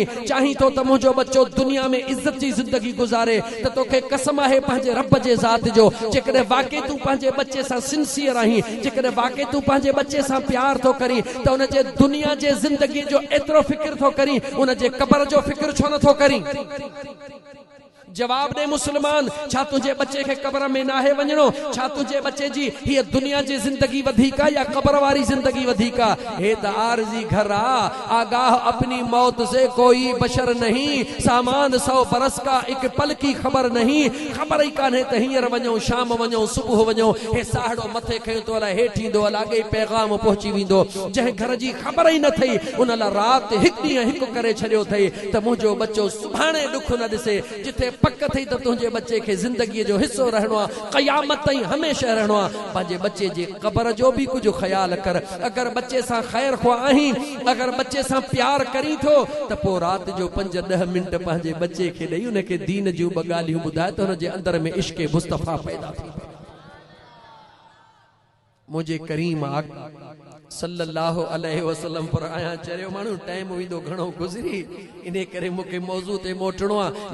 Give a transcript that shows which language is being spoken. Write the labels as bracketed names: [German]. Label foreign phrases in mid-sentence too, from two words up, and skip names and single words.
[Sindhi] चाहीं तो त मुंहिंजो बच्चो दुनिया में इज़त जी ज़िंदगी गुज़ारे, त तोखे कसम आहे पंहिंजे रब जे ज़ात जो, जेकॾहिं वाकई तूं पंहिंजे बच्चे सां सिंसियर आहीं, जेकॾहिं वाकई तूं पंहिंजे बच्चे सां प्यार थो करी, त उन जे दुनिया जे ज़िंदगी जो एतिरो फ़िक्र थो करी, उन जे क़ब्र जो फ़िक्र छो नथो करी। जवाब दे मुसलमान, छा तुझे बच्चे के कब्र में नाहे वञणो? छा तुझे बच्चे जी ये दुनिया जी जिंदगी वधीक या कब्र वारी जिंदगी वधीक? हे त आरजी घर आ, [Urdu] آگاہ اپنی موت سے کوئی بشر نہیں، سامان 100 برس کا ایک پل کی خبر نہیں. [Sindhi] खबर ही कान्हे त हींअर वञो, शाम वञो, सुबुह वञो, हे साहड़ो मथे खयो तो अलाए हेठि ईंदो, अलाए पैगाम पहुची वेंदो। जंहिं घर जी खबर ही न थई, उन लाइ राति हिकु ॾींहुं हिकु करे छॾियो अथई त मुंहिंजो बच्चो सुभाणे ॾुख न ॾिसे। जिथे पक थई त तुंहिंजे बच्चे खे ज़िंदगी जो हिस्सो रहणो आहे, क़यामत ताईं हमेशह रहणो आहे। पंहिंजे बच्चे जे क़ब्र जो भी कुछ ख्याल कर। अगर बच्चे सां ख़ैर ख़्वाह आहीं, अगर बच्चे सां प्यार करी थो, त पोइ राति जो 5-10 मिंट पंहिंजे बच्चे खे ॾेई उनखे दीन जूं ॿ ॻाल्हियूं ॿुधाए त हुनजे अंदर में इश्क़ मुस्तफ़ा पैदा थी। मुझे करीम [Arabic] صلى الله عليه وسلم [Sindhi] पर आया चरियो माण्हू टाइम वेंदो घणो गुज़री, इन करे मूंखे मौज़ू ते मोटणो आहे।